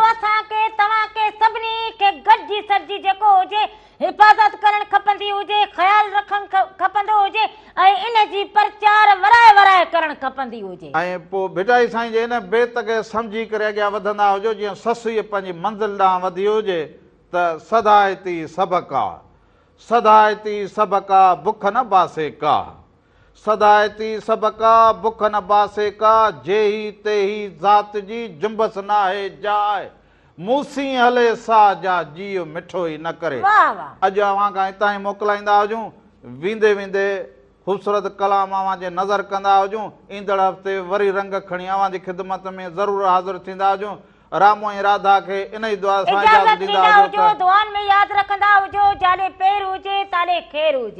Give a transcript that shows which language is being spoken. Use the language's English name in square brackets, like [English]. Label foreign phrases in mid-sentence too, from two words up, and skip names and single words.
[Sindhi] असांखे तव्हांखे सभिनी खे गॾिजी सॾिजी जेको हुजे हिफ़ाज़त करणु खपंदी हुजे ख़्यालु रखणु खपंदो हुजे ऐं इन जी प्रचार वराए वराए करणु खपंदी हुजे ऐं पोइ भिटाई साईं जे हिन बेत खे सम्झी करे अॻियां वधंदा हुजो जीअं ससु इहा पंहिंजी मंज़िल ॾांहुं वधी हुजे त सदायती सबका सदायती सबका बुख न बासे का सदायती सबका बुख न बासे का जेही तेही ज़ात जी जुंबस न आहे जाए मूसी हले सा जा जीव मिठो ई न करे अॼु अवां खां हितां ई मोकिलाईंदा हुजूं वेंदे वेंदे ख़ूबसूरत कलाम अवां जे नज़र कंदा हुजूं ईंदड़ हफ़्ते वरी रंग खणी अवां जी ख़िदमत में ज़रूरु हाज़िर थींदा हुजूं रामो ऐं राधा खे इन ई दुआ सां इजाज़त ॾींदा हुजो दुआनि में यादि रखंदा हुजो जाॾे पेर हुजे ताॾे खेर हुजे